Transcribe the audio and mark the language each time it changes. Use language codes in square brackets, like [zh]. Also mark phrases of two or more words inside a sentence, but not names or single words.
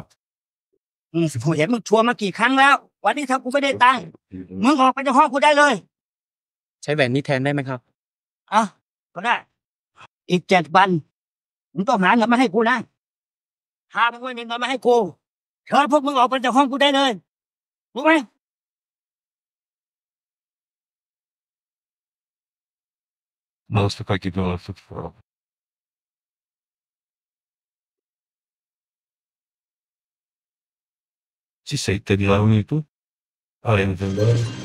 [th] กูเห็นมึงชวนมากี่ครั้งแล้ว วันนี้ถ้ากูไม่ได้ตังค์มึงออกไปจากห้องกูได้เลย ใช้แหวนนี้แทนได้ไหมครับ อ่ะก็ได้ อีก7 วันมึงต้องหาเงินมาให้กูนะถ้ามึงไม่มีเงินมาให้กูเชิญพวกมึงออกไปจากห้องกูได้เลยรู้ไหม [fr] Non, c'est pas qu'il doit la foutre fort. Si ça a été bien et tout. Allez, on fait là.